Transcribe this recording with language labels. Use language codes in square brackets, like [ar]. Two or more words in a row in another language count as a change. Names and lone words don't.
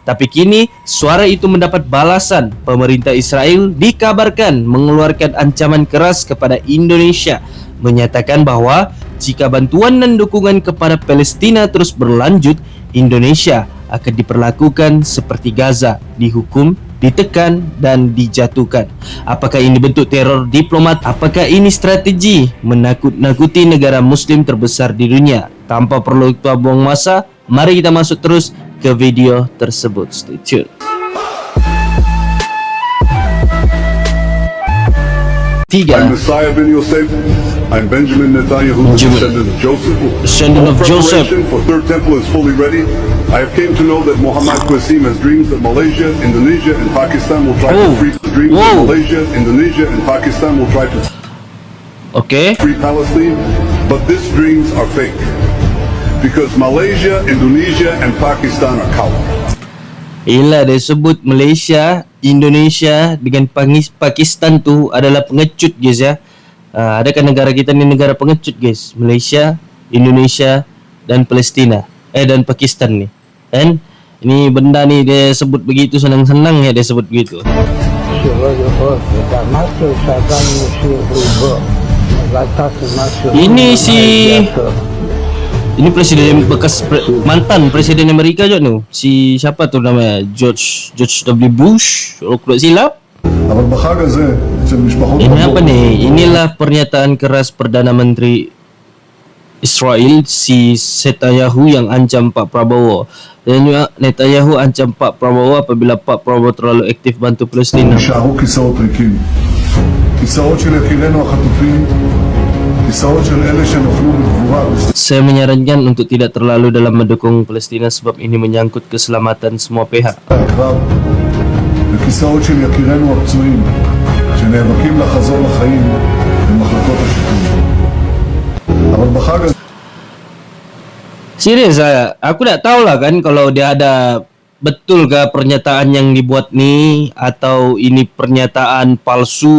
[id] Tapi kini suara itu mendapat balasan. Pemerintah Israel dikabarkan mengeluarkan ancaman keras kepada Indonesia, menyatakan bahwa jika bantuan dan dukungan kepada Palestina terus berlanjut, Indonesia akan diperlakukan seperti Gaza, dihukum, ditekan dan dijatuhkan. Apakah ini bentuk teror diplomat? Apakah ini strategi menakut-nakuti negara muslim terbesar di dunia? [ms] Tanpa perlu kita buang masa, mari kita masuk terus ke video tersebut. [en] Stay tuned. I'm Messiah bin Yosef. I'm Benjamin Netanyahu, descendant of Joseph. Preparation for Third Temple is fully ready. I have came to know that Muhammad Qasim has dreams that Malaysia, Indonesia, and Pakistan will try to free dreams that Malaysia, Indonesia, and Pakistan will try to free Palestine, but these dreams are fake. Because Malaysia, Indonesia, and Pakistan are cowards. [ms] Ialah dia sebut Malaysia, Indonesia dengan Pakistan tu adalah pengecut guys ya. Adakah negara kita ni negara pengecut guys? Malaysia, Indonesia dan Palestina dan Pakistan ni. Kan? Ini benda ni dia sebut begitu senang-senang ya dia sebut begitu. Ini presiden bekas mantan presiden Amerika juga tu. Si siapa tu namanya? George W. Bush. Kalau tidak silap. Ini apa nih? Inilah pernyataan keras Perdana Menteri Israel si Netanyahu yang ancam Pak Prabowo. Dan juga Netanyahu ancam Pak Prabowo apabila Pak Prabowo terlalu aktif bantu Palestina. [id] Saya menyarankan untuk tidak terlalu dalam mendukung Palestina sebab ini menyangkut keselamatan semua pihak. [ms] Serius aku tak tahu lah kan kalau dia ada betul ke pernyataan yang dibuat ni atau ini pernyataan palsu.